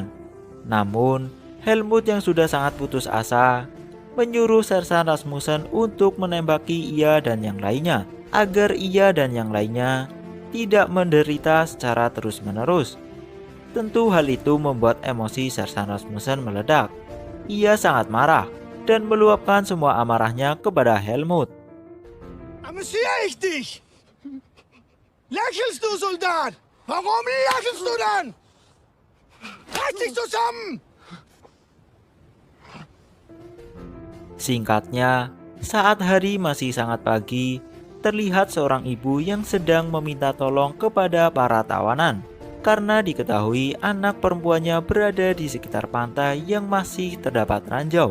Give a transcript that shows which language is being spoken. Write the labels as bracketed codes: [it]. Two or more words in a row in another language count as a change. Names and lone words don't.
[id] Namun, Helmut yang sudah sangat putus asa menyuruh Sersan Rasmussen untuk menembaki ia dan yang lainnya agar ia dan yang lainnya tidak menderita secara terus-menerus. Tentu hal itu membuat emosi Sersan Rasmussen meledak. Ia sangat marah dan meluapkan semua amarahnya kepada Helmut. [de] Amüsiere ich dich? Lächelst du, Soldat? Warum lächelst du dann? Reiß dich zusammen! [id] Singkatnya, saat hari masih sangat pagi, terlihat seorang ibu yang sedang meminta tolong kepada para tawanan karena diketahui anak perempuannya berada di sekitar pantai yang masih terdapat ranjau.